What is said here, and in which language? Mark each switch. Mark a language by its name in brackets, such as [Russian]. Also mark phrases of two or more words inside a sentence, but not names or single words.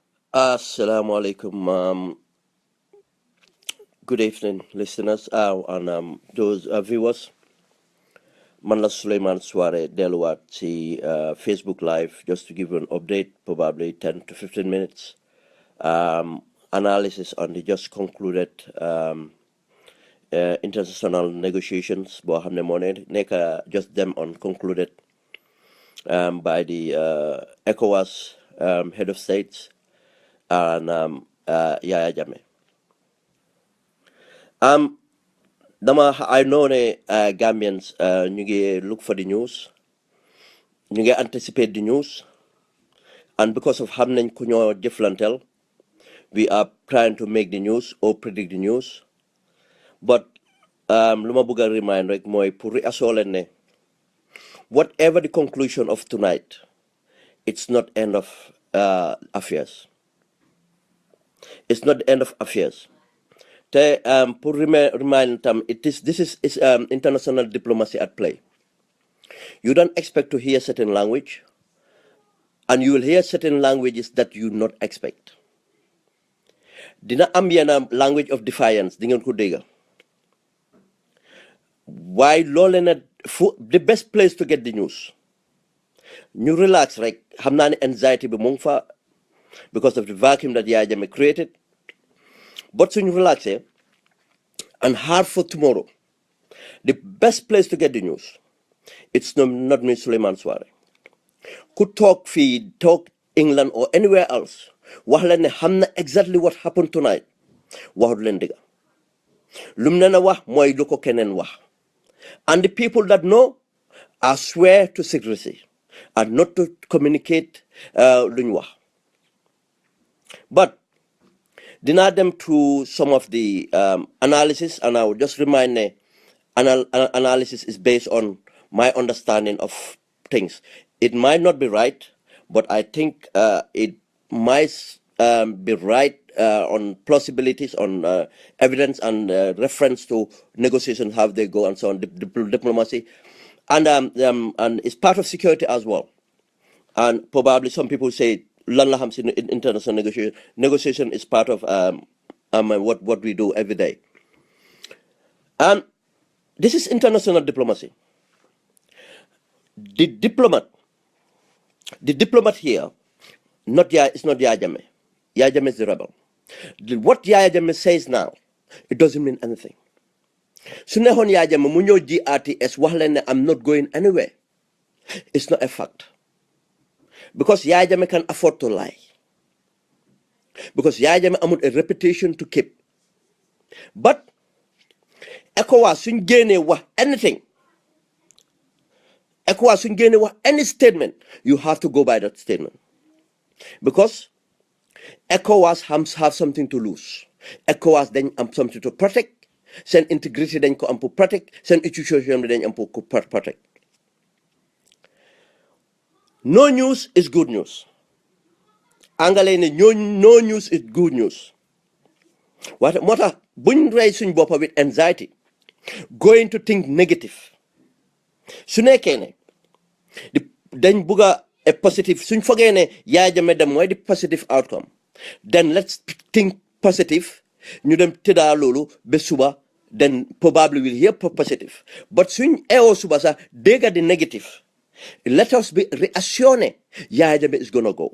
[Arabic] السلام عليكم. [English] Good evening, listeners and those viewers. [Wolof] Man la Suleiman Suare delluwaat ci [English] Facebook Live just to give you an update, probably 10 to 15 minutes. Analysis on the just concluded international negotiations [Wolof] boo xam ne moo ne nekk [English] just them on concluded by the Ecowas head of states and Yaya Jammeh. I know Gambians [Wolof] ñu ngi [English] look for the news, [Wolof] ñu ngi [English] anticipate the news, and because of [Wolof] xam nañ ku ñoo jëflantel, [English] we are trying to make the news or predict the news. But [Wolof] lu ma bëgg a [English] remind [Wolof] rek mooy pour [English] reassure [Wolof] leen ne [English] whatever the conclusion of tonight, it's not end of affairs. It's not the end of affairs. Pour remind them, this is international diplomacy at play. You don't expect to hear certain language, and you will hear certain languages that you not expect. [Wolof] Dina am yenn [English] language of defiance, [Wolof] di ngeen ko dégg. [English] Why [Wolof] loole na [English] the best place to get the news. You relax, [Wolof] rek xam naa ne anxiety bi mu ngi fa [English] because of the vacuum that Yaya Jammeh created. But suñu relaxé and hard for tomorrow, the best place to get the news, it's not me, Suleiman Suare. Could talk feed, talk England or anywhere else. [Wolof] Wax leen ne xam na [English] exactly what happened tonight. [Wolof] Waxut leen dëgg. Lum ne na wax mooy lu ko keneen wax. [English] And the people that know are swear to secrecy and not to communicate [Wolof] luñ wax. [English] But deny them to some of the analysis, and I will just remind analysis is based on my understanding of things. It might not be right, but I think it might be right on plausibilities, on evidence and reference to negotiations, how they go and so on, diplomacy. And it's part of security as well. And probably some people say [Wolof] lan la xam si [English] international negotiation. Negotiation is part of what we do every day. And this is international diplomacy. The diplomat here, it's not Yaya Jammeh. Yaya Jammeh is the rebel. What Yaya Jammeh says now, it doesn't mean anything. [Wolof] Su neexoon Yaya Jammeh mu ñëw GRTS wax leen ne [English] I'm not going anywhere. It's not a fact. Because Yaya Jammeh can afford to lie. Because Yaya Jammeh [Wolof] amul a [English] reputation to keep. But Ecowas [Wolof] suñ génnee wax [English] anything, Ecowas [Wolof] suñ génnee wax [English] any statement, you have to go by that statement. Because Ecowas have something to lose. Ecowas [Wolof] dañ am [English] something to protect. [Wolof] Seen integrity dañ ko am pour protect. Seen institution dañ am pour protect. [English] No news is good news. [Wolof] Angale ne [English] no news is good news. What [Wolof] moo tax buñ rey suñ boppa [English] with anxiety, going to think negative. [Wolof] Su nekkee ne dañ bugga a positive, suñ fogee ne Yaya Jammeh dem mooy [English] the positive outcome, then let's think positive. [Wolof] ñu dem tëddaa loolu ba suba, [English] then probably we'll hear positive. But [Wolof] suñ eewoo suba sax dégga [English] the negative, let us be reassured Yaya Jammeh is gonna go.